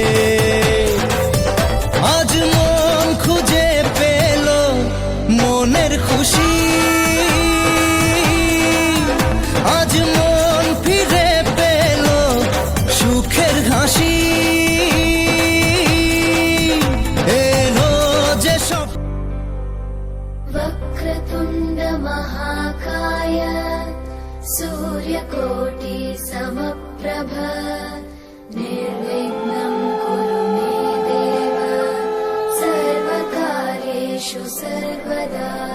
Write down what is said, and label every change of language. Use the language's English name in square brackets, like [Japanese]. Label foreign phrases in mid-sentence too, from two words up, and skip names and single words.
[Bangla] আজ মন খুঁজে পেল মনের খুশি, আজ মন ফিরে পেল সুখের হাসি। এলো যে সব [Sanskrit] वक्रतुण्ड महाकाय सूर्यकोटि समप्रभ निर्विघ्नं कुरु मे देव सर्वकार्येषु सर्वदा।